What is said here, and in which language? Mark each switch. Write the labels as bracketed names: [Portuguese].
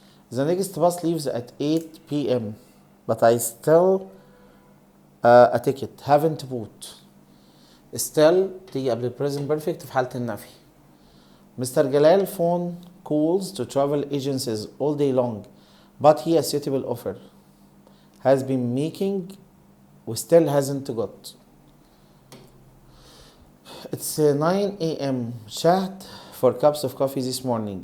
[English] The next bus leaves at 8 p.m. but I still a ticket. Haven't bought. [Arabic] Still تيجي قبل present perfect في حالة النفي. [English] Mr. Jalal phone calls to travel agencies all day long but he has suitable offer. Has been making وstill hasn't got. It's 9 a.m. Chat for cups of coffee this morning.